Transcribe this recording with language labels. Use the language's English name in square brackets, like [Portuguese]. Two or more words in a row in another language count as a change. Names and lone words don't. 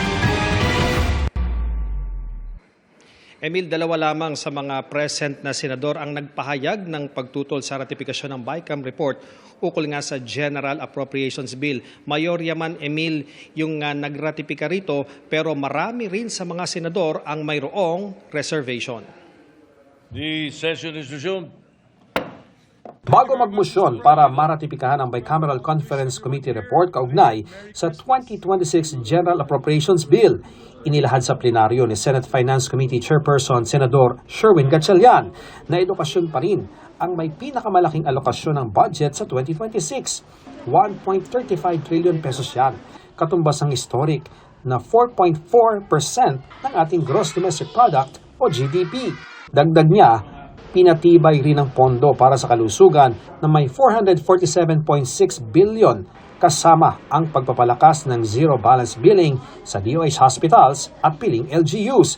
[Filipino] Emil, dalawa lamang sa mga present na senador ang nagpahayag ng pagtutol sa ratifikasyon ng BICAM report ukol nga sa General Appropriations Bill. Mayorya man, Emil, yung nagratipika rito, pero marami rin sa mga senador ang mayroong reservation. [English] The session is resumed. [Filipino] Bago magmosyon para maratipikahan ang Bicameral Conference Committee report kaugnay sa 2026 General Appropriations Bill, inilahad sa plenaryo ni Senate Finance Committee Chairperson Senador Sherwin Gatchalian na edukasyon pa rin ang may pinakamalaking alokasyon ng budget sa 2026. 1.35 trillion pesos yan, katumbas ang historic na 4.4% ng ating [English] gross domestic product [Filipino] o GDP. Dagdag niya, pinatibay rin ang pondo para sa kalusugan na may 447.6 billion kasama ang pagpapalakas ng [English] zero balance billing [Filipino] sa DOH hospitals at piling LGUs.